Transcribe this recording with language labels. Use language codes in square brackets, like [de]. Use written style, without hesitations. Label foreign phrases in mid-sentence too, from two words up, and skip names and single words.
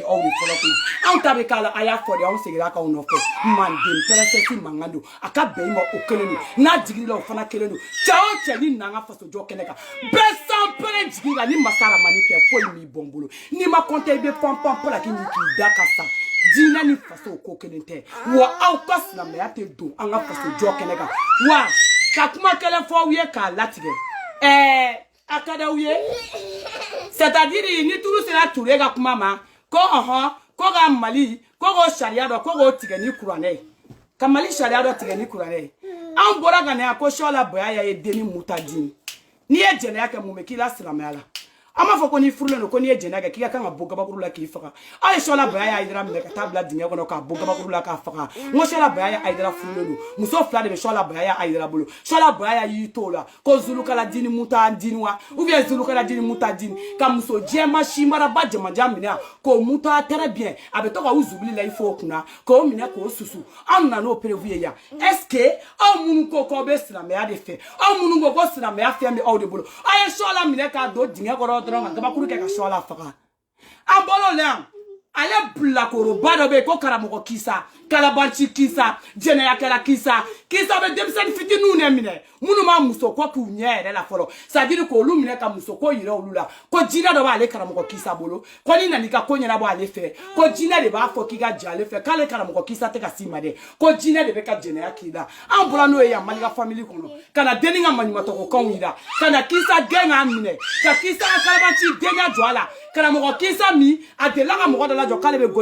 [bm] aw ye fɔlɔ koyi anw ta bɛ k'a la a y'a fɔ de anw seginna k'aw nɔfɛ manden princesse mankan don a ka bɛn i ma o kelen don n'a jigin la o fana kelen don cɛ o cɛ ni n'an ka fasojɔ kɛnɛ kan bɛɛ san pɛrɛn jigin la ni masa ramani tɛ foyi m'i bɔn bolo n'i ma compter i bɛ pan pan la k'i da ka sa dina ni faso ko kelente wa aw ka silamɛya tɛ don an ka faso jɔ kɛnɛ kan wa ka kuma kelen fɔ aw ye k'a latigɛ a ka d'aw ye [fr] c'est-à-dire [bm] ni turu sera Ture ka kuma ma ko ko ka Mali ko k'o sariya dɔ ko k'o tigɛ ni kuranɛ ye ka Mali sariya dɔ tigɛ ni kuranɛ ye an bɔra ka na yan ko Sola Boyaya ye deni mutadini n'i ye jɛnɛya kɛ mun bɛ k'i la silamɛya la an b'a fɔ ko ni furulen don ko n'i ye jɛnɛya kɛ k'i ka kan ka bɔ gabakuru la k'i faga aw ye Sola Boyaya Ayidara minɛ ka taa bila dingɛ kɔnɔ k'a bɔ gabakuru la k'a faga n ko Sola Boyaya Ayidara furulen don muso fila de bɛ Sola Boyaya Ayidara bolo Sola Boyaya y'i to o la ko Zulukala dini mutadini wa [fr] ou bien [bm] Zulukala dini mutadini ka muso jɛma simaraba jamajan minɛ k'o muta [fr] très bien [bm] a bɛ to ka u zubili la i fɔ o kunna k'o minɛ k'o susu anw nana n'o prévu ye yan [fr] est-ce que [bm] aw minnu ko k'aw bɛ silamɛya de fɛ aw minnu ko ko silamɛya fɛn bɛ aw de bolo aw ye Sola minɛ k'a don dingɛ kɔrɔ dɔrɔn ka gabakuru kɛ ka Sola faga an bolo le yan ale bilakoroba dɔ bɛ yen ko karamɔgɔ Kisa Kalabanci Kisa jɛnɛyakɛla Kisa bɛ denmisɛnnin fitininw de minɛ minnu ma muso ko k'u ɲɛ yɛrɛ la fɔlɔ [fr] c'est-à-dire [bm] k'olu minɛ ka muso ko yira olu la ko jinɛ dɔ b'ale karamɔgɔ Kisa bolo ko ni nana i ka ko ɲɛnabɔ ale fɛ ko jinɛ de b'a fɔ k'i ka jɛ ale fɛ k'ale karamɔgɔ Kisa tɛ ka s'i ma dɛ ko jinɛ de bɛ ka jɛnɛya k'i la an bɔra n'o ye yan Malika famille kɔnɔ ka na denni ka maɲumantɔkokanw yira ka na Kisa gɛn k'a minɛ ka Kisa Kalabanci denya jɔ a la karamɔgɔ Kisa min a delila ka mɔgɔ dɔ lajɔ k'ale bɛ